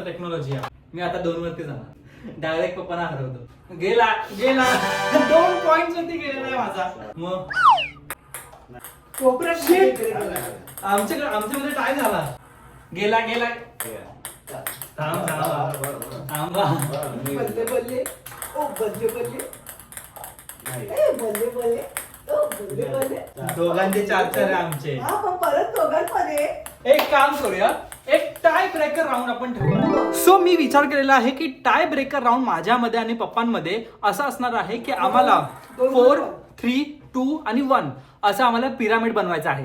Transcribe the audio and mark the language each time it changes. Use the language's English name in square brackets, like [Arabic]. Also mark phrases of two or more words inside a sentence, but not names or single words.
[Marathi] टेक्नॉलॉजी. मी आता 2 वरती जाणार. डायरेक्ट पप्पांना हरवतो. गेला 2 पॉइंट वरती गेलेला आहे माझा. मग आमच्यामध्ये टाय झाला. गेला थांबा. [Punjabi] ਬੱਲੇ ਬੱਲੇ ਓ ਬੱਲੇ ਬੱਲੇ. ਏ ਬੱਲੇ ਬੱਲੇ ਓ ਬੱਲੇ ਬੱਲੇ. [Marathi] दोघांचे 4 आहे आमचे. हा पण परत दोघांमध्ये एक काम करूया. एक [English] tie breaker round [Marathi] आपण ठेवूया. सो मी विचार केलेला आहे की [English] tie breaker round [Marathi] माझ्यामध्ये आणि पप्पांमध्ये असा असणार आहे की आम्हाला 4, 3, 2 आणि 1 असं आम्हाला पिरामिड बनवायचं आहे.